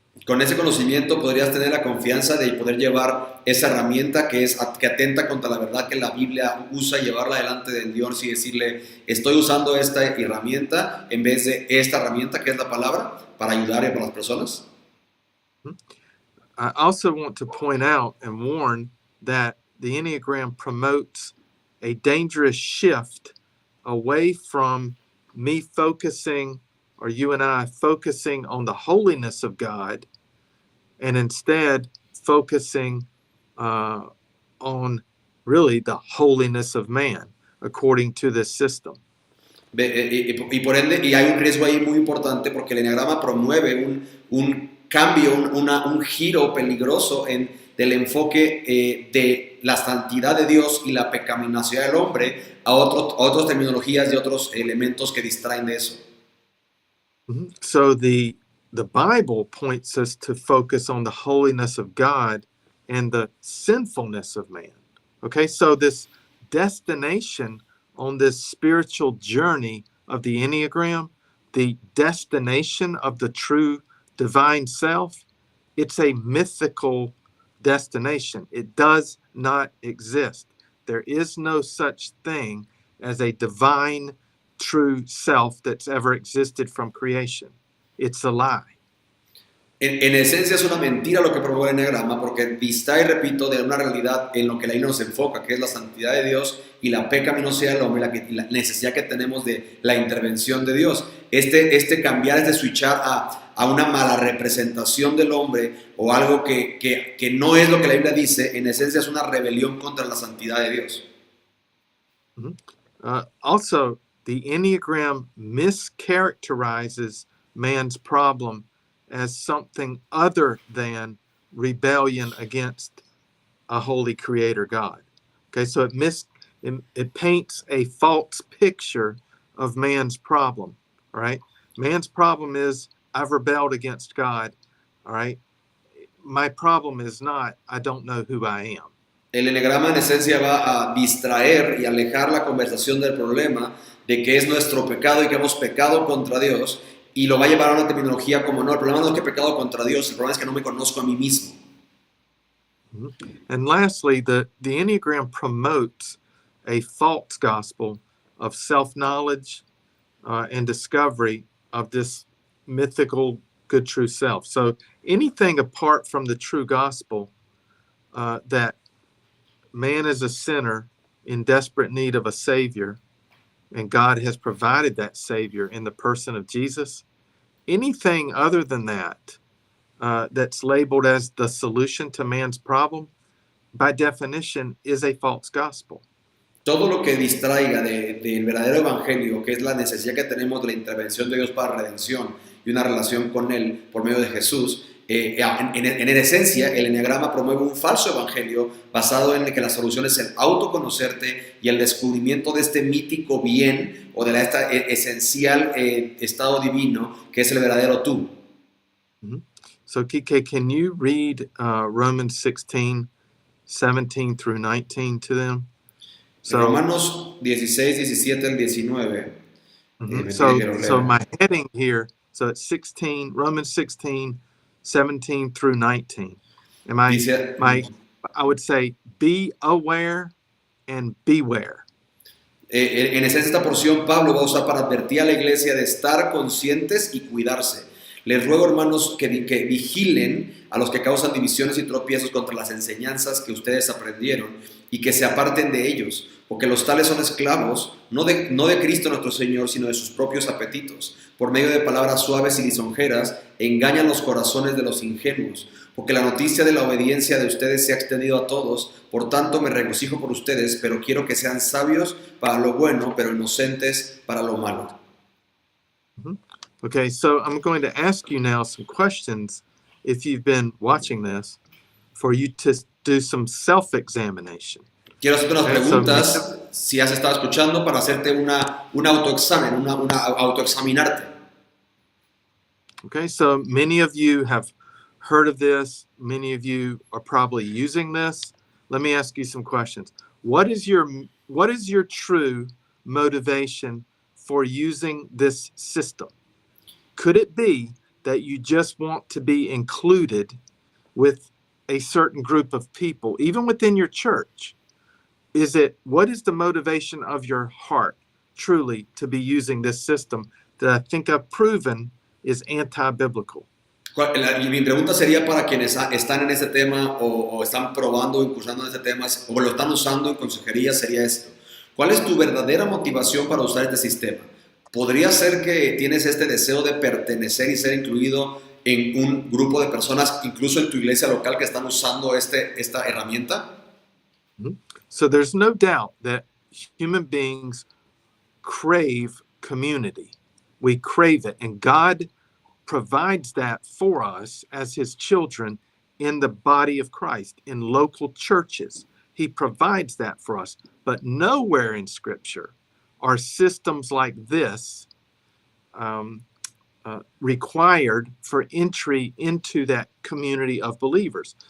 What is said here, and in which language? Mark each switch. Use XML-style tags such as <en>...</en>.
<es>Con ese conocimiento podrías tener la confianza de poder llevar esa herramienta que atenta contra la verdad que la Biblia usa, llevarla delante de Dios y decirle, estoy usando esta herramienta en vez de esta herramienta que es la palabra para ayudar a las personas.</es> <en>I also want to point out and warn that the Enneagram promotes a dangerous shift away from me focusing, or you and I focusing on the holiness of God, and instead focusing on really the holiness of man, according to this system.</en> <es>Y por ende, y hay un riesgo ahí muy importante porque el enneagrama promueve un cambio, un giro peligroso del enfoque de la santidad de Dios y la pecaminosidad del hombre a otras terminologías y otros elementos que distraen de eso.</es> <en>So the Bible points us to focus on the holiness of God and the sinfulness of man. Okay, so this destination on this spiritual journey of the Enneagram, the destination of the true divine self, it's a mythical destination. It does not exist. There is no such thing as a divine true self that's ever existed from creation. It's a lie.</en> <es>En esencia es una mentira lo que promueve el enneagrama porque distrae, repito, de una realidad en lo que la Biblia nos enfoca, que es la santidad de Dios y la pecaminosidad del hombre, la necesidad que tenemos de la intervención de Dios. Cambiar, switchar a una mala representación del hombre o algo que no es lo que la Biblia dice, en esencia es una rebelión contra la santidad de Dios.</es> <en>Also, the Enneagram mischaracterizes man's problem as something other than rebellion against a holy creator God. Okay, so it paints a false picture of man's problem, all right? Man's problem is, I've rebelled against God, all right? My problem is not, I don't know who I am.</en> <es>El enneagrama en esencia va a distraer y alejar la conversación del problema de que es nuestro pecado y que hemos pecado contra Dios y lo va a llevar a una terminología como no, el problema no es que he pecado contra Dios, el problema es que no me conozco a mí mismo.</es> <en>And lastly, the Enneagram promotes a false gospel of self-knowledge and discovery of this mythical good true self. So anything apart from the true gospel, that man is a sinner in desperate need of a savior, and God has provided that savior in the person of Jesus, anything other than that, that's labeled as the solution to man's problem, by definition, is a false gospel.</en> <es>Todo lo que distraiga del verdadero evangelio, que es la necesidad que tenemos de la intervención de Dios para redención y una relación con Él por medio de Jesús, en esencia, el enneagrama promueve un falso evangelio basado en que la solución es el autoconocerte y el descubrimiento de este mítico bien o de este esencial estado divino que es el verdadero tú.</es> <en>So, Kike, can you read Romans 16, 17 through 19 to them?</en> <es>So, Romanos 16, 17 al 19.</es> <en>So my heading here, so it's 16, Romans 16, 17 through 19. I would say, be aware and beware.</en> <es>En esencia, esta porción Pablo va a usar para advertir a la iglesia de estar conscientes y cuidarse. Les ruego, hermanos, que vigilen a los que causan divisiones y tropiezos contra las enseñanzas que ustedes aprendieron y que se aparten de ellos, porque los tales son esclavos, no de Cristo nuestro Señor, sino de sus propios apetitos. Por medio de palabras suaves y lisonjeras, engañan los corazones de los ingenuos, porque la noticia de la obediencia de ustedes se ha extendido a todos. Por tanto, me regocijo por ustedes, pero quiero que sean sabios para lo bueno, pero inocentes para lo malo.</es> <en>Okay, so I'm going to ask you now some questions, if you've been watching this, for you to do some self-examination.</en> <es>Quiero hacerte unas</es> <en>Okay,</en> <es>preguntas, si has estado escuchando, para hacerte un autoexamen, una autoexaminarte.</es> <en>Okay, so many of you have heard of this. Many of you are probably using this. Let me ask you some questions. What is your true motivation for using this system? Could it be that you just want to be included with a certain group of people, even within your church? What is the motivation of your heart truly to be using this system that I think I've proven is anti-biblical?</en> <es>Mi pregunta sería para quienes están en este tema o están probando o incursando en este tema o lo están usando en consejería, sería esto. ¿Cuál es tu verdadera motivación para usar este sistema? ¿Podría ser que tienes este deseo de pertenecer y ser incluido en un grupo de personas, incluso en tu iglesia local, que están usando esta herramienta?</es> <en>So there's no doubt that human beings crave community. We crave it, and God provides that for us as his children in the body of Christ, in local churches. He provides that for us. But nowhere in Scripture are systems like this required for entry into that community of believers.</en>